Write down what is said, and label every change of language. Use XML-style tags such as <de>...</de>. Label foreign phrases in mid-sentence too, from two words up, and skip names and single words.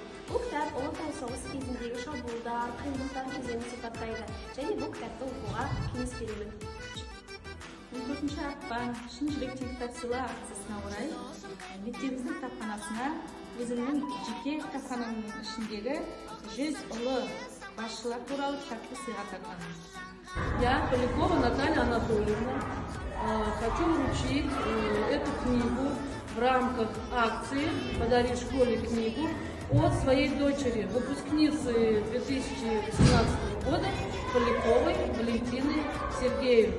<kk>Бұл кітап Ұлы Отан соғысы кезіндегі шабуылдар, қиындықтар кезеңін сипаттайды және бұл кітапты оқуға кеңес беремін. 14 ақпан шын жүректен кітап сыйлау акциясына орай мектебіміздің кітапханасына өзімнің жеке кітапханамның ішіндегі 100 ұлы басшылар туралы кітапты сыйға тартамын.</kk> <ru>Я, Полякова Наталья Анатольевна, хочу вручить эту книгу в рамках акции «Подари школе книгу» от своей дочери, выпускницы 2018 года Поляковой Валентины Сергеевны.</ru>